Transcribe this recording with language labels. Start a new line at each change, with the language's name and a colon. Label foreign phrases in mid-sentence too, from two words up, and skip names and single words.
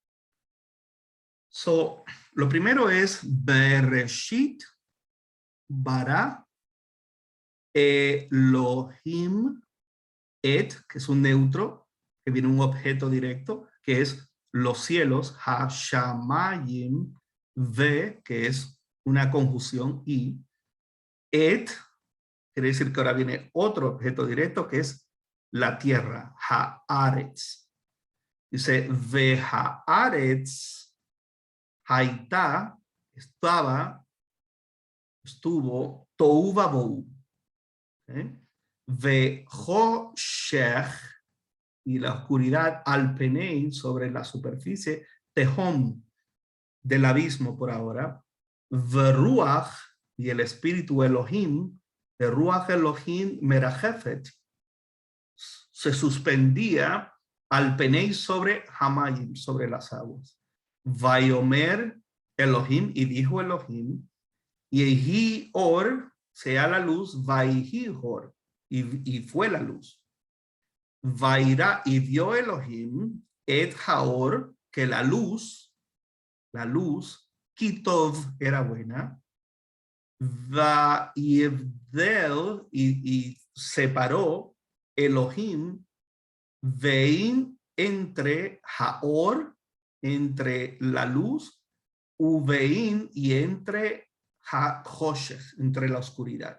Spanish: So, lo primero es
Hebrew: בראשית ברא אלוהים את,
Spanish: que es un neutro, que viene un objeto directo, que es los cielos, ha-shamayim, ve, que es una conjunción, y et, quiere decir que ahora viene otro objeto directo, que es la tierra, ha-aretz. Dice,
Hebrew: והארץ היתה,
Spanish: estuvo,
Hebrew: תוהו ובוהו. וחושך,
Spanish: y la oscuridad
Hebrew: על פני,
Spanish: sobre la superficie, tehom, del abismo por ahora, veruach, y el espíritu Elohim, de
Hebrew: רוח אלוהים מרחפת,
Spanish: se suspendía al penei sobre hamayim, sobre las aguas.
Hebrew: ויאמר אלוהים,
Spanish: y dijo Elohim,
Hebrew: יהי אור,
Spanish: sea la luz,
Hebrew: ויהי אור,
Spanish: y fue la luz. Vaira, y vio Elohim
Hebrew: את האור,
Spanish: que la luz, kitov, era buena.
Hebrew: ויבדל,
Spanish: y separó Elohim vein, entre haor, entre la luz, uvein, y entre ha-choshech, entre la oscuridad.